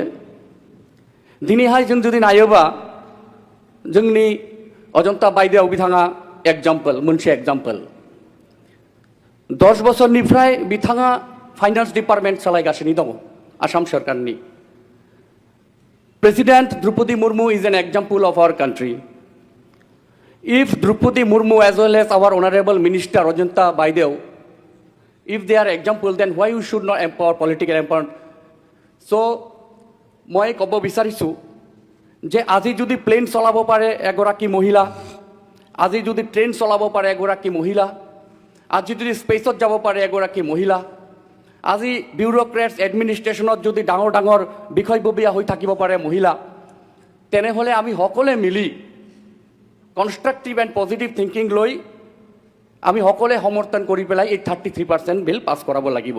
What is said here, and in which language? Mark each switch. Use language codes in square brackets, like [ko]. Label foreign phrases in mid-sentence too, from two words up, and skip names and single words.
[brx] दिनैहाय जों जुदि नायोबा जोंनि अजन्ता बायदेव बिथाङा मोनसे एग्जाम्पल 10 बोसोरनिफ्राय बिथाङा [en] finance department [brx] सालायगासिनो दङ आसाम सरकारनि। [en] प्रेसिडेंट द्रौपदी मुर्मू is an example of our country. If Draupadi Murmu as well as our honorable minister Ajanta Baidev, if they are example, then why we should not empower political empowerment? [as] So মই ক'ব বিচাৰিছোঁ যে আজি যদি প্লেন চলাব পাৰে এগৰাকী মহিলা, আজি যদি ট্ৰেইন চলাব পাৰে এগৰাকী মহিলা, আজি যদি স্পেচত যাব পাৰে এগৰাকী মহিলা, আজি বিউৰোক্ৰেটছ এডমিনিষ্ট্ৰেশ্যনত যদি ডাঙৰ ডাঙৰ বিষয়ববীয়া হৈ থাকিব পাৰে মহিলা, তেনেহ'লে আমি সকলোৱে মিলি [en] constructive and positive thinking [as] লৈ আমি সকলোৱে সমৰ্থন কৰি পেলাই এই 33% [en] bill pass [as] কৰাব লাগিব।